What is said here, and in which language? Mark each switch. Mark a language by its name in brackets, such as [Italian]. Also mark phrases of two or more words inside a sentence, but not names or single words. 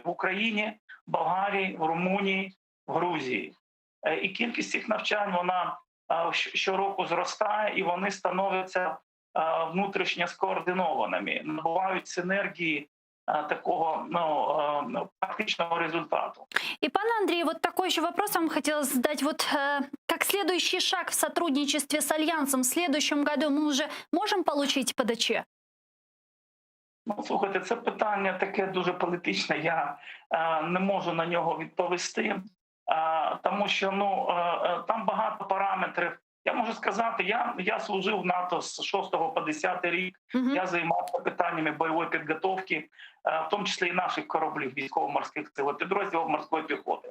[Ukrainian] В Україні, Болгарії, в Румунії, в Грузії. І кількість цих навчань, вона щороку зростає, і вони становляться внутрішньо скоординованими, набувають синергії такого практичного результату. [Russian] И, пан Андрей, вот такой еще вопрос вам хотела задать. Как следующий шаг в сотрудничестве с Альянсом в следующем году мы уже можем получить ПДЧ? [Ukrainian] Слухайте, це питання таке дуже політичне, я не можу на нього відповісти, тому що там багато параметрів. Я можу сказати, я служив в НАТО з 6 по 10 рік, я займався питаннями бойової підготовки, в тому числі і наших кораблів військово-морських сил, підрозділів морської піхоти.